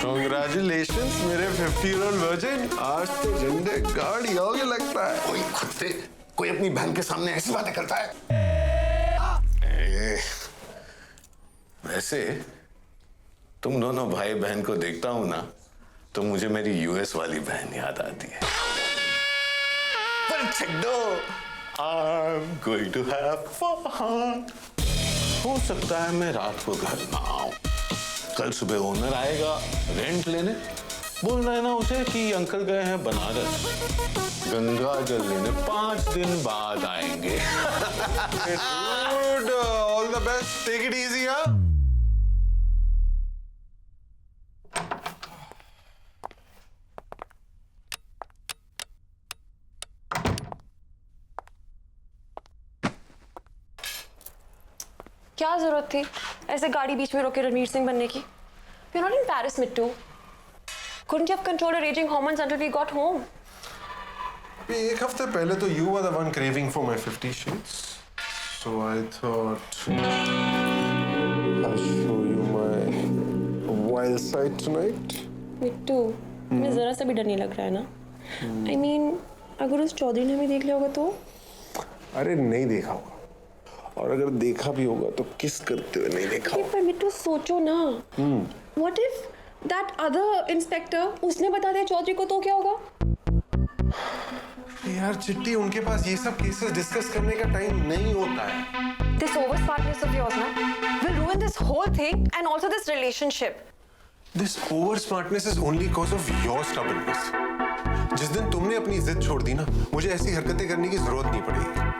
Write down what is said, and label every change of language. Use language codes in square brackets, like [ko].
[hi] Congratulations मेरे 50-year-old virgin, आज तो झंडे गाड़ जाओगे लगता है। कोई खुद कोई अपनी बहन के सामने ऐसी बातें करता है। वैसे तुम दोनों भाई बहन को देखता हूं ना तो मुझे मेरी यूएस वाली बहन याद आती है। पर छड्डो, [en] I'm going to have fun. [hi] हो सकता है मैं रात को घर ना आऊं, कल सुबह ओनर आएगा रेंट लेने, बोल रहे ना उसे कि अंकल गए हैं बनारस गंगा जल लेने, 5 दिन बाद आएंगे। [en] Dude, all the best. Take it easy, huh? [hi] क्या जरूरत थी ऐसे गाड़ी बीच में रोके रणवीर सिंह बनने की? [en] We're not in Paris, Mittu. Couldn't you have controlled your raging hormones until we got home? [hi] एक हफ्ते पहले तो [en] you were the one craving for my 50 Shades. So I thought I'll show you my wild side tonight. [hi] मिट्टू, मुझे जरा सा भी डर नहीं लग रहा है ना? [en] I mean, [hi] अगर उस चौधरी ने हमें देख लिया होगा तो? अरे नहीं देखा होगा, और अगर देखा भी होगा तो किस करते हुए नहीं देखा होगा। पर मिट्टू सोचो ना, [en] What if that other inspector [hi] उसने बता दिया चौधरी को तो क्या होगा? यार चिट्टी, उनके पास ये सब केसेस डिस्कस करने का टाइम नहीं होता है। [en] This over smartness of yours ना will ruin this whole thing and also this relationship. This over smartness is only cause of your stubbornness. [hi] जिस दिन तुमने अपनी जिद छोड़ दी ना, मुझे ऐसी हरकतें करने की जरूरत नहीं पड़ेगी।